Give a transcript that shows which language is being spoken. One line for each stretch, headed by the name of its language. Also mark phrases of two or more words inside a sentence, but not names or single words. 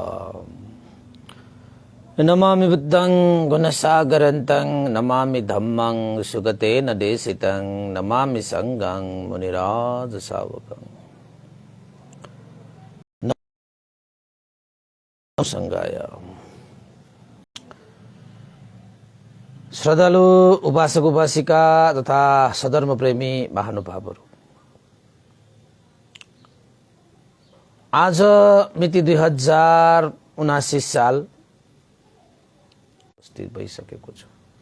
Pali: नमामि बुद्धं गुणसागरन्तं नमामि धम्मं सुगतेन देशितं नमामि संघं मुनिराज सावकं। नमो संघाय।
Nepali: श्रद्धालु उपासक उपासिका तथा सधर्म प्रेमी महानुभावहरू, आज मिति 2079 साल उपस्थित भइसकेको छु।